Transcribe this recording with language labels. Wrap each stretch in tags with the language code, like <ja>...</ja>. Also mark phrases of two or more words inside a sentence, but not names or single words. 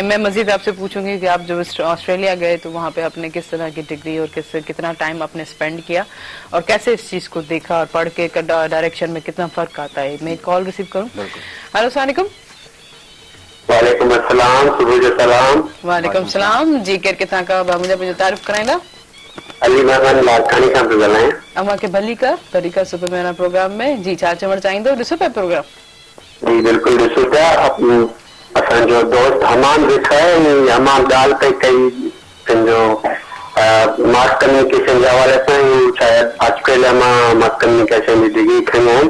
<hi>मैं मजीद आपसे पूछूंगी कि आप जब ऑस्ट्रेलिया गए तो वहाँ पे आपने किस तरह की डिग्री और कितना टाइम आपने स्पेंड किया और कैसे इस चीज को देखा और पढ़ के डायरेक्शन में कितना फर्क आता है? मैं कॉल रिसीव करूँ? हेलो</hi> <ar>السلام عليكم. وعليكم السلام,</ar> <sd>सुबह जो सलाम।</sd> <ar>وعليكم السلام</ar> <hi>जी,</hi> <sd>केर किथां</sd> <hi>का मुझे तारीफ कराएंगा?</hi> <sd>अली महमान लाखानी खां पियो ॻाल्हायां। अमा के भली कर सुबह मेरा प्रोग्राम में जी छा चवण चाहींदो? ॾिसो पिया प्रोग्राम? जी बिल्कुलु ॾिसो पिया। असांजो दोस्त हमान वेठो आहे, हमान ॻाल्हि पई कई पंहिंजो</sd> <en>mass communication</en> <sd>जे हवाले सां, शायदि ऑस्ट्रेलिया मां</sd> <en>mass communication</en> <sd>जी डिग्री खणी आहियां।</sd>